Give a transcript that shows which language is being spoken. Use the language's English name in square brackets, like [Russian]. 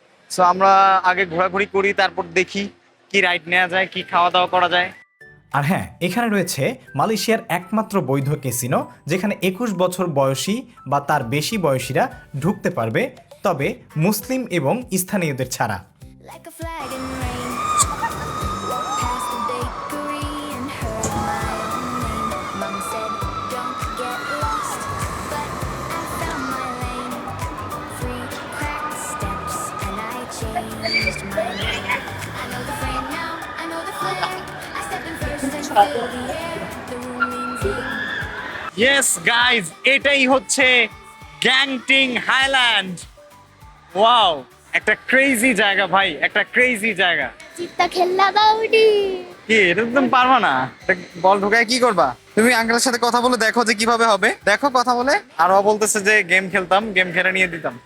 [Bangla] So আমরা আগে ঘোরাঘুরি করি, তারপর দেখি কি রাইড নেওয়া যায়, কি খাওয়া দাওয়া করা যায়। আর হ্যাঁ, এখানে রয়েছে মালয়েশিয়ার একমাত্র বৈধ ক্যাসিনো, যেখানে 21 বছর বয়সী বা তার বেশি বয়সীরা ঢুকতে পারবে, তবে মুসলিম এবং স্থানীয়দের ছাড়া। [English] Like a flag in rain. Walked past the bakery and heard my own name. Mom said, "Don't get lost," but I found my lane. 3 cracked steps and I changed my name. I know the frame now, I know the flag. I step in first and fill the air. The room leans in. Yes guys, [Bangla] এটাই হচ্ছে Genting highland. Wow, একটা crazy জায়গা ভাই, একটা crazy জায়গা। চিত্তা খেললা বাউডি। কি এটা তুমি পারবা না? বল ঢোকায় কি করবা? তুমি আঙ্কেলের সাথে কথা বলে দেখো যে কিভাবে হবে, দেখো কথা বলে। আর ও বলতেছে যে গেম খেলতাম, গেম খেলে নিয়ে দিতাম।